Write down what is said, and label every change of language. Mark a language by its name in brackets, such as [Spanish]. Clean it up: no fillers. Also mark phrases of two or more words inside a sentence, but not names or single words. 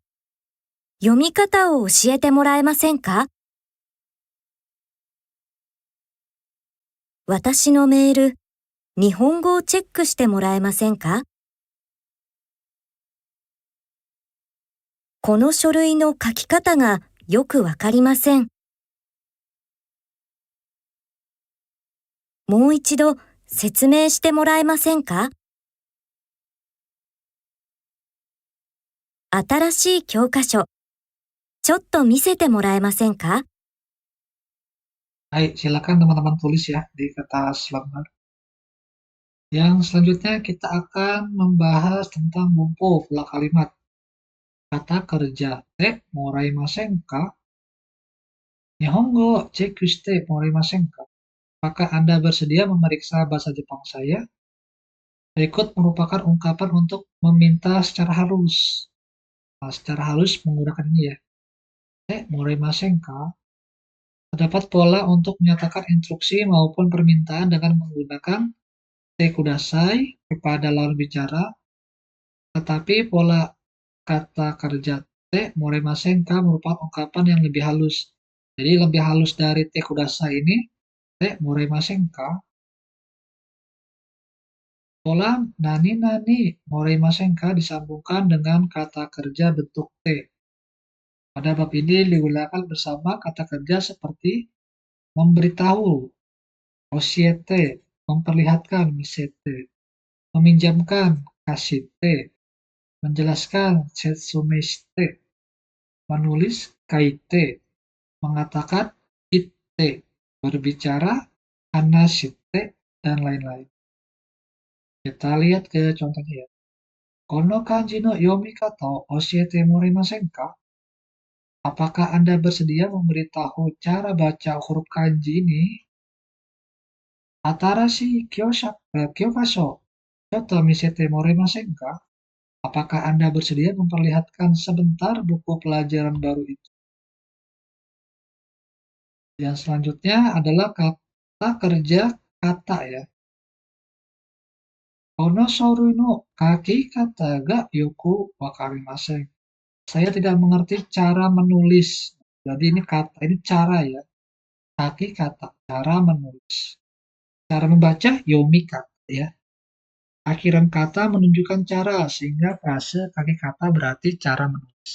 [Japanese] 読み方を教えてもらえませんか？私のメール、日本語をチェックしてもらえませんか？この書類の書き方がよくわかりません。もう一度説明してもらえませんか？新しい教科書、ちょっと見せてもらえませんか？ [Indonesian] Baik, silakan teman-teman tulis ya di kertas lembar. Yang selanjutnya kita akan membahas tentang bumpo pola kalimat. Kata kerja [Japanese] てもらえませんか? 日本語チェックしてもらえませんか? [Indonesian] Apakah Anda bersedia memeriksa bahasa Jepang saya? Berikut merupakan ungkapan untuk meminta secara halus. Nah, secara halus menggunakan ini ya. [Japanese] てもらえませんか? [Indonesian] Terdapat pola untuk menyatakan instruksi maupun permintaan dengan menggunakan [Japanese] てください [Indonesian] kepada lawan bicara Tetapi pola kata kerja [Japanese] てもらえませんか [Indonesian] merupakan ungkapan yang lebih halus. Jadi lebih halus dari [Japanese] てください [Indonesian] ini, [Japanese] てもらえませんか. [Indonesian] Pola [Japanese] なになにもらえませんか [Indonesian] disambungkan dengan kata kerja bentuk te. Pada bab ini digunakan bersama kata kerja seperti memberitahu, oshiete, memperlihatkan, misete, meminjamkan, kashite, menjelaskan, setsumeshite, menulis, kaite, mengatakan, itte, berbicara, hanashite, dan lain-lain. Kita lihat ke contohnya ya. [Japanese] この漢字の読み方を教えてもらえませんか? [Indonesian] Apakah Anda bersedia memberitahu cara baca huruf kanji ini? [Japanese] 新しい教科書、ちょっと見せてもらえませんか? [Indonesian] Apakah Anda bersedia memperlihatkan sebentar buku pelajaran baru itu? Yang selanjutnya adalah kata kerja kata ya. [Japanese] この書類の書き方がよくわかりません. [Indonesian] Saya tidak mengerti cara menulis. Jadi ini kata, ini cara ya. [Japanese] 書き方, [Indonesian] cara menulis. Cara membaca [Japanese] 読み方 [Indonesian] ya. Akhiran kata menunjukkan cara, sehingga frase [Japanese] 書き方 [Indonesian] berarti cara menulis.